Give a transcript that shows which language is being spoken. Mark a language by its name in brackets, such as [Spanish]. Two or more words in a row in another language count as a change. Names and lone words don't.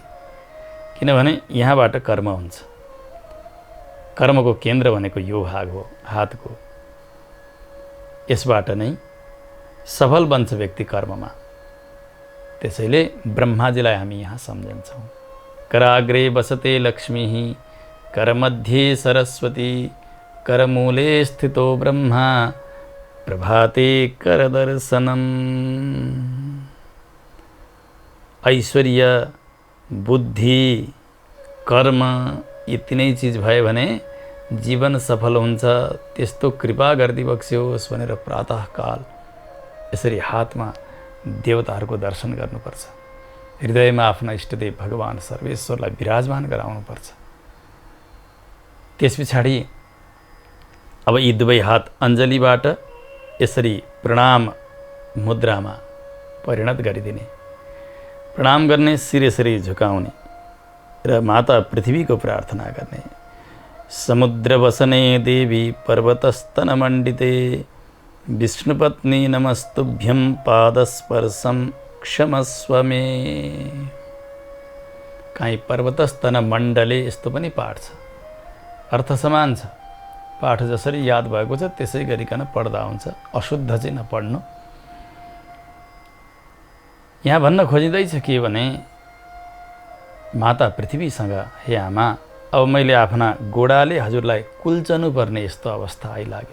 [Nepali] किनभने यहाँबाट कर्म हुन्छ। कर्मको केन्द्र भनेको यो भाग हो, हातको। यसबाट नै सफल बन्छ व्यक्ति कर्ममा। त्यसैले ब्रह्माजीलाई हामी यहाँ सम्झन्छौँ। [Sanskrit] कराग्रे बसते लक्ष्मी, करमध्ये सरस्वती, करमूले स्थितो ब्रह्मा, प्रभाते करदर्शनम। [Nepali] ऐश्वर्य, बुद्धि, कर्म यी तीनै चिज भए भने जीवन सफल हुन्छ। त्यस्तो कृपा गरिदिबक्स्योस् भनेर प्रातःकाल यसरी हातमा देवताहरूको दर्शन गर्नुपर्छ। हृदयमा आफ्ना इष्टदेव भगवान् सर्वेश्वरलाई विराजमान गराउनुपर्छ। त्यस पछाडि अब यी दुवै हात अञ्जलीबाट यसरी प्रणाम मुद्रामा परिणत गरिदिने। प्रणाम गर्ने, शिर यसरी झुकाउने। र माता पृथ्वीको प्रार्थना गर्ने। [Sanskrit] समुद्र वसने देवी पर्वतस्तन मण्डिते विष्णुपत्नी नमस्तुभ्यं पादस्पर्शं क्षमस्व मे। [Nepali] काहीँ [Sanskrit] पर्वतस्तन मण्डले [Nepali] यस्तो पनि पाठ छ, अर्थ समान छ। पाठ जसरी याद भएको छ त्यसै गरिकन पढ्दा हुन्छ, अशुद्ध चाहिँ नपढ्नु। यहाँ भन्न खोजिँदैछ के भने माता पृथ्वीसँग, हे आमा, अब मैले आफ्ना गोडाले हजुरलाई कुल्चनु पर्ने यस्तो अवस्था आइलाग्यो।